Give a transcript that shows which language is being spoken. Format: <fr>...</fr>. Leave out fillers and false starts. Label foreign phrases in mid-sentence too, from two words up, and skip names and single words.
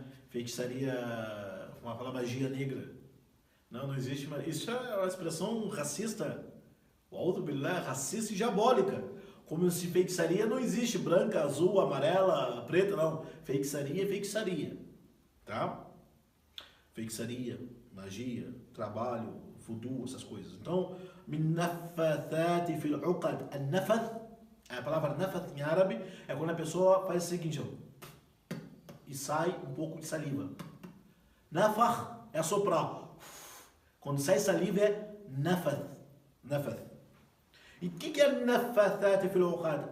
<pt>Feitiçaria, uma palavra magia negra. Não existe, isso é uma expressão racista. O billah, racista e diabólica. Como se feitiçaria não existe branca, azul, amarela, preta, não. Feitiçaria é feitiçaria. Tá? Feitiçaria, magia, trabalho, voodoo, essas coisas. Então,</pt> <ar>من النفاثات في العقد.</ar> <pt>An-nafath, a palavra nafath em árabe é quando a pessoa faz o seguinte, ó, e sai um pouco de saliva. Nafakh é soprar. Quando sai saliva é nafath. Nafath. E o que é</pt> <ar>النفاثات في العقد?</ar>